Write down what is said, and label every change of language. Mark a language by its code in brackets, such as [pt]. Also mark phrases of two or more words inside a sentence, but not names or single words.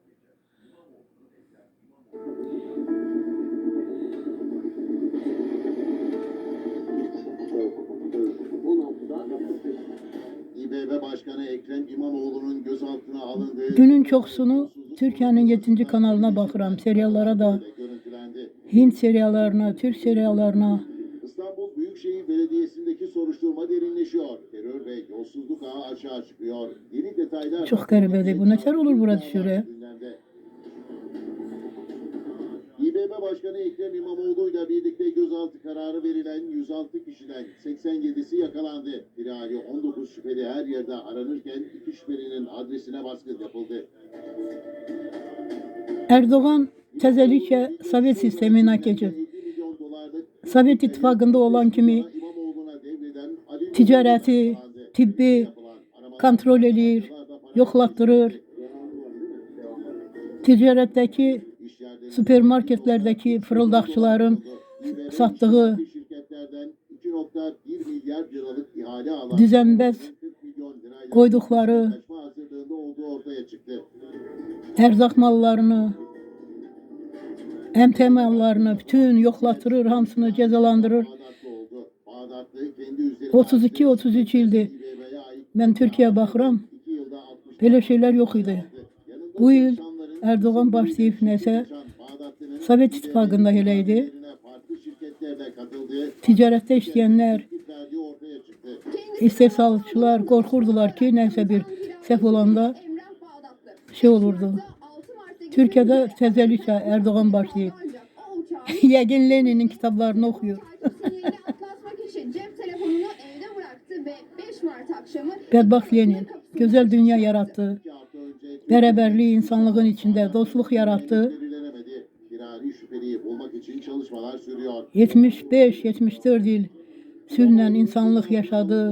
[tr] İBB Başkanı Ekrem İmamoğlu'nun gözaltına alındığı [az] Günün çoxsunu Türkiyənin 7-ci kanalına baxıram, seriallara da, [tr] görüntülendi. [az] Hind seriallarına, Türk seriallarına. [tr] İstanbul Büyükşehir Belediyesi'ndeki soruşturma derinleşiyor. Terör ve yolsuzluk ağı açığa çıkıyor. Yeni detaylar... [az] Çox qəribədir. Bu nətər olur bura düşür? [tr] Gündemde. İBB Başkanı Ekrem İmamoğlu'yla birlikte gözaltı kararı verilen 106 kişiden 87'si yakalandı. Firari 19 şüpheli her yerde aranırken 2 şüphelinin adresine baskı yapıldı. [az] Erdoğan təzəliklə Sovet sisteminə keçib. [tr] 50 milyon dolarlık [az] Sovet İttifaqında olan kimi [tr] İmamoğlu'na devreden Ali [az] ticarəti, tibbi kontrol eləyir, yoxlatdırır. Ticarətdəki, supermarketlərdəki fırıldaqçıların satdığı [tr] şirketlerden 2,1 milyar liralık ihale alan [az] düzənbəz [tr] 40 milyon lirayla [az] qoyduqları [tr] anlaşma hazırlığında olduğu ortaya çıktı. [az] ərzaq mallarını, əmtə mallarını bütün yoxlatdırır, hamısını cəzalandırır. [tr] Bağdatlı oldu. Bağdatlı kendi üzerine 32-33 ildir İBB'ye ait [az] mən Türkiyəyə baxıram, [tr] 2 yılda 60 [az] belə şeylər yox idi. Bu il Erdoğan başlayıb nəsə, [tr] Bağdatlı'nın [az] Sovet İttifaqında elə idi. [tr] farklı şirketlerle katıldığı [az] Ticarətdə işləyənlər, [tr] verdiği ortaya çıktı. [az] istehsalçılar qorxurdular ki, nəsə bir səhv olanda şey olurdu. Türkiyədə təzəliklə Erdoğan başlayıb. Yəqin Leninin kitablarını oxuyur. [tr] atlatmak için cep telefonunu evde bıraktı ve 5 Mart akşamı [az] Bədbaxt Lenin gözəl dünya yarattı. [tr] 2 hafta önce [az] Bərabərlik insanlığın içində dostluq yaratdı. [tr] belirlenemedi. Firari şüpheliyi bulmak için çalışmalar sürüyor. [az] 75-74 il sülhlə insanlıq yaşadı.